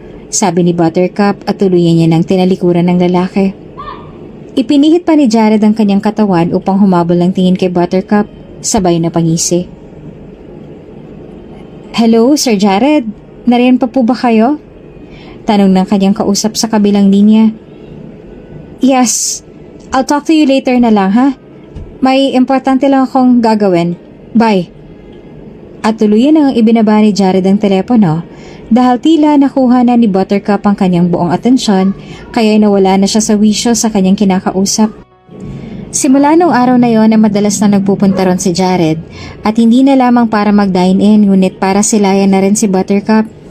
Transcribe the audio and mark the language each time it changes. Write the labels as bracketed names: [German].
[Filipino] Sabi ni Buttercup at tuluyan niya ng tinalikuran ng lalaki. Ipinihit pa ni Jared ang kanyang katawan upang humabol ng tingin kay Buttercup, sabay na pangisi. Hello, Sir Jared? Nariyan pa po ba kayo? Tanong ng kanyang kausap sa kabilang linya. [English] Yes, I'll talk to you later [Filipino] na lang ha. May importante lang akong gagawin. Bye. At tuluyan ang ibinaba ni Jared ang telepono dahil tila nakuha na ni Buttercup ang kanyang buong atensyon kaya nawala na siya sa wisyo sa kanyang kinakausap. Simula nung araw na yon ay madalas na nagpupunta ron si Jared at hindi na lamang para mag-dine-in ngunit para silayan na rin si Buttercup.